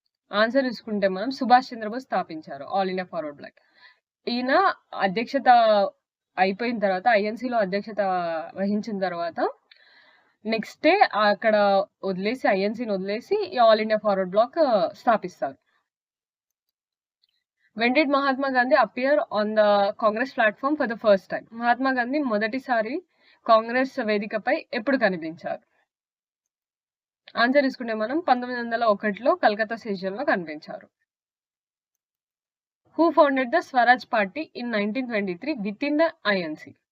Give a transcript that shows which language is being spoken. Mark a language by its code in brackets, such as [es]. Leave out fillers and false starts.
[te] Answer చూసుకుంటే మనం సుభాష్ చంద్రబోస్ స్థాపించారు ఆల్ ఇండియా ఫార్వర్డ్ బ్లాక్. ఈయన అధ్యక్షత అయిపోయిన తర్వాత, ఐఎన్సిలో అధ్యక్షత వహించిన తర్వాత నెక్స్ట్ డే అక్కడ వదిలేసి, ఐఎన్సిని వదిలేసి ఆల్ ఇండియా ఫార్వర్డ్ బ్లాక్ స్థాపిస్తారు. [en] When did Mahatma Gandhi appear on the Congress platform for the first time? [te] Mahatma Gandhi మొదటిసారి కాంగ్రెస్ వేదికపై ఎప్పుడు కనిపించారు? ఆన్సర్ తీసుకుంటే మనం 1901లో కలకత్తా సెషన్ లో కనిపించారు. [en] Who founded the Swaraj party in 1923 with in the INC?